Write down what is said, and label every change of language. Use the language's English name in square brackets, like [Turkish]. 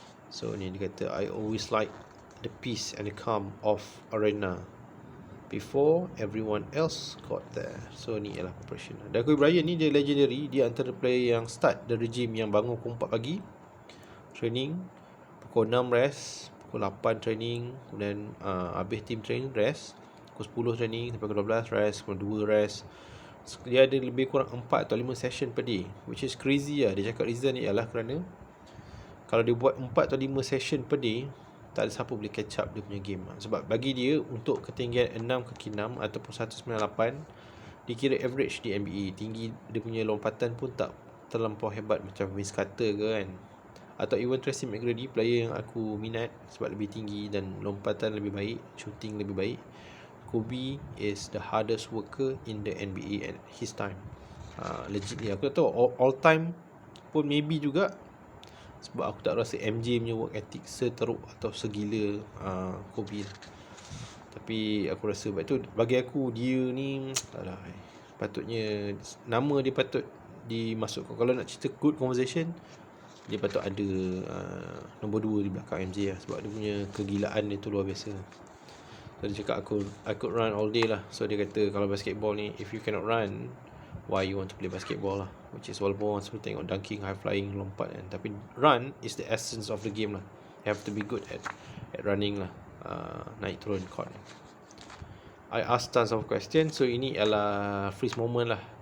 [Malay] So ni dia kata, [English] I always like the peace and the calm of arena before everyone else got there. [Malay] So ni ialah preparation. Dan Kobe Bryant ni dia legendary. Dia antara player yang [English] start the regime [Malay] yang bangun pukul 4 pagi training, pukul 6 rest, pukul 8 training, kemudian habis team training rest, pukul 10 training sampai pukul 12 rest, pukul 2 rest. Dia ada lebih kurang 4 atau 5 session per day, [English] which is crazy [Malay] lah. Dia cakap reason ni ialah kerana kalau dia buat 4 atau 5 session per day, tak ada siapa boleh catch up dia punya game. Sebab bagi dia, untuk ketinggian 6 kaki 6 ataupun 198, dikira average di NBA. Tinggi dia punya lompatan pun tak terlampau hebat macam Vince Carter ke kan, atau even Tracy McGrady, player yang aku minat sebab lebih tinggi dan lompatan lebih baik, shooting lebih baik. [English] Kobe is the hardest worker in the NBA at his time. [Malay] Legitly aku tak tahu all time pun maybe juga, sebab aku tak rasa MJ punya work ethic seteruk atau segila Kobe lah. Tapi aku rasa sebab tu bagi aku dia ni alah, patutnya nama dia patut dimasukkan. Kalau nak cerita good conversation, dia patut ada nombor 2 di belakang MJ lah, sebab dia punya kegilaan dia tu luar biasa. So dia cakap [English] I could run all day lah. [Malay] So dia kata kalau [English] basketball ni, if you cannot run, why you want to play basketball lah. Which is [Malay] walaupun orang selalu tengok [English] dunking, high flying, [Malay] lompat kan, tapi [English] run is the essence of the game lah. You have to be good at running lah, [Malay] naik turun court. [English] I asked tons of questions. [Malay] So ini adalah [English] freeze moment lah.